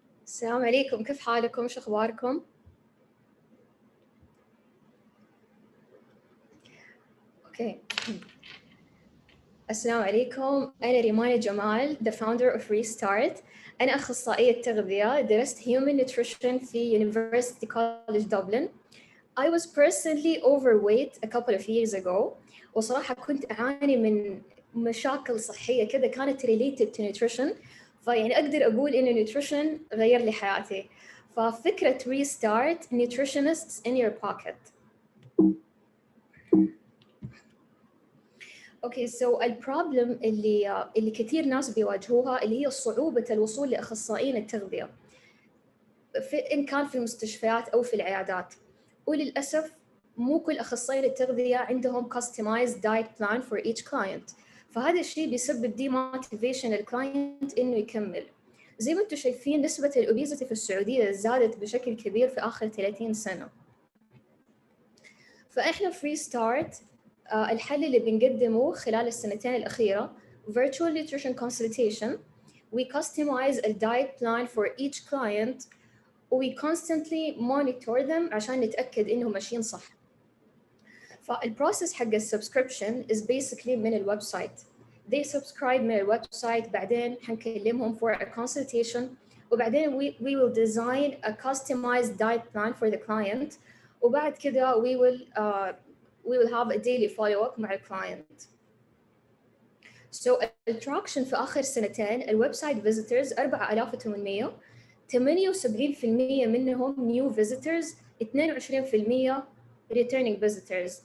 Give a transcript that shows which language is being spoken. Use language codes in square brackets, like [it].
[ar] السلام عليكم، كيف حالكم؟ شو اخباركم؟ [en] Okay. [ar] السلام عليكم، انا ريمانة جمال [en] the founder of Restart. [ar] انا اخصائية تغذية، درست [en] human nutrition [ar] في University College Dublin. [en] I was personally overweight a couple of years ago، [ar] وصراحة كنت أعاني من مشاكل صحية كذا كانت [en] related to nutrition، [ar] فيعني أقدر أقول إن nutrition غير لي حياتي. ففكرة [en] Restart nutritionists in your pocket. [ar] اوكي سو البروبلم اللي كثير ناس بيواجهوها اللي هي صعوبة الوصول لأخصائيين التغذية إن كان في المستشفيات أو في العيادات، وللأسف مو كل أخصائيين التغذية عندهم [en] customized diet plan for each client، [ar] فهذا الشيء بيسبب demotivation للكلاينت إنه يكمل. زي ما أنتم شايفين نسبة الأوبيزيتي في السعودية زادت بشكل كبير في آخر 30 سنة. فإحنا في Restart الحل اللي بنقدمه خلال السنتين الأخيرة [en] virtual nutrition consultation. We customize a diet plan for each client we constantly monitor them [ar] عشان نتأكد إنهم ماشيين صح. فالبروسيس حق السبسكريبشن [en] is basically [ar] من الويب سايت. [en] They subscribe [ar] من الويب سايت، بعدين حنكلمهم [en] for a consultation، [ar] وبعدين [en] we will design a customized diet plan for the client، [ar] وبعد كده [en] we will have a daily follow-up [ar] مع الكلاينت. So التراكشن في آخر سنتين الويب سايت visitors 4800، 78% منهم [en] new visitors، [ar] 22% [en] returning visitors.